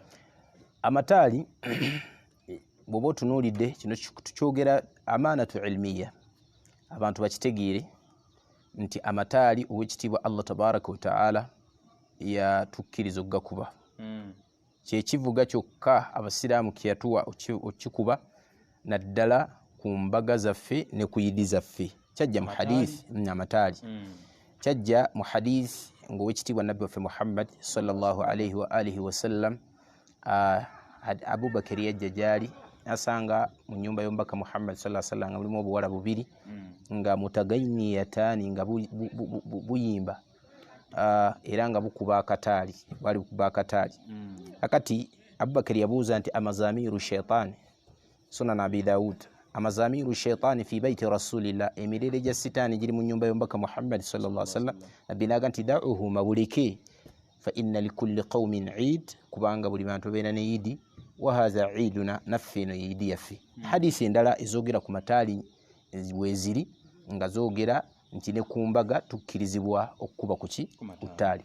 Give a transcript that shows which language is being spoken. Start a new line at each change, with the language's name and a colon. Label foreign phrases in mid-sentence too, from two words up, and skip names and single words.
Ganda: Amataali bw'oba otunuulidde kino tukyogera
Arabic: أمانة علمية,
Ganda: abantu bakitegeere nti amataali owekitiibwa
Arabic: الله تبارك وتعالى
Ganda: yatukkiriza okugakuba. Kyekivuga kyokka abasiraamu kyeyatuwa okikuba naddala ku mbaga zaffe ne ku yidi zaffe. Kyajja mu hadith amataali kyajja mu hadith ng'owekitiibwa nabbi waffe Muhammad
Arabic: صلى الله عليه وآله وسلم
Ganda: Abubakar yajja gyali asanga mu nyumba y'omubaka Muhammad
Arabic: صلى الله عليه وسلم
Ganda: nga mulimu obuwala bubiri nga mutagayniyataani nga buyimba era nga bukuba akataali, bali bukuba akataali. Akati Abubakar yabuuza nti
Arabic: أمزامير الشيطان, Sunan Abi Daud, أمزامير الشيطان في بيت رسول الله,
Ganda: emirere gya sitaani giri mu nyumba y'omubaka Muhammad
Arabic: صلى الله عليه وسلم.
Ganda: Nabbi n'agamba nti da'uhu mabuleke
Arabic: فإن لكل قوم عيدا,
Ganda: kubanga buli bantu beena ne idi,
Arabic: وهذا عيدنا,
Ganda: naffe eno idi yaffe. Hadisi endala ezoogera ku mataali weeziri nga zoogera nti ne ku mbaga tukkirizibwa okukuba kuki ku ttaali.